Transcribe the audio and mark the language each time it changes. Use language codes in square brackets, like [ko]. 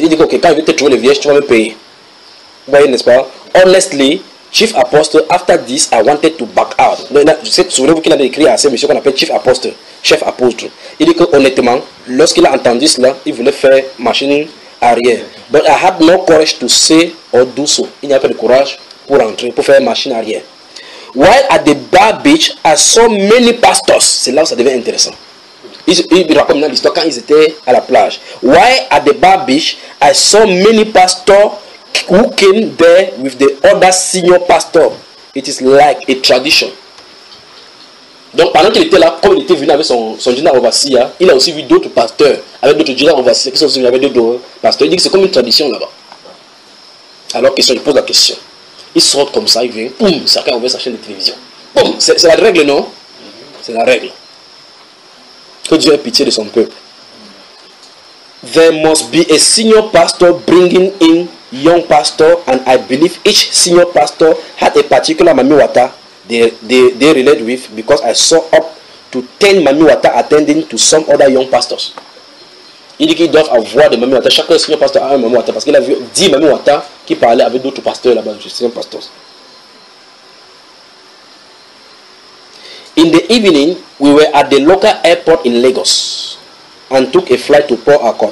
[fr] Il dit, ok, quand il veut te trouver les vierges, tu vas me payer. Vous voyez, n'est-ce pas? [en] Honestly, chief apostle, after this, I wanted to back out. [fr] Souvenez-vous qu'il avait écrit à ce monsieur qu'on appelle chef apostle. Il dit que honnêtement, lorsqu'il a entendu cela, il voulait faire machine arrière. [en] But I had no courage to say or do so. [fr] Il n'y avait pas de courage pour entrer, pour faire machine arrière. [en] While at the bar beach, I saw many pastors. [fr] C'est là où ça devient intéressant. Il raconte l'histoire quand ils étaient à la plage. [en] While at the bar beach, I saw many pastors who came there with the other senior pastor. It is like a tradition. [fr] Donc pendant qu'il était là, comme il était venu avec son général overseer, il a aussi vu d'autres pasteurs avec d'autres général overseer qui sont aussi venus avec d'autres pasteurs. Il dit que c'est comme une tradition là-bas. Alors, question, il pose la question. Il sort comme ça, il vient, boum, chacun ouvre sa chaîne de télévision. Boum, c'est la règle, non? C'est la règle. Que Dieu ait pitié de son peuple. [en] There must be a senior pastor bringing in young pastor, and I believe each senior pastor had a particular Mami Wata they relate with, because I saw up to 10 Mami Wata attending to some other young pastors. [fr] Il dit qu'ils doivent avoir des Mami Wata. Chaque senior pastor a un Mami Wata parce qu'il a vu 10 Mami Wata qui parlaient avec d'autres pasteurs là-bas, des senior pastors. [en] In the evening, we were at the local airport in Lagos and took a flight to Port Harcourt.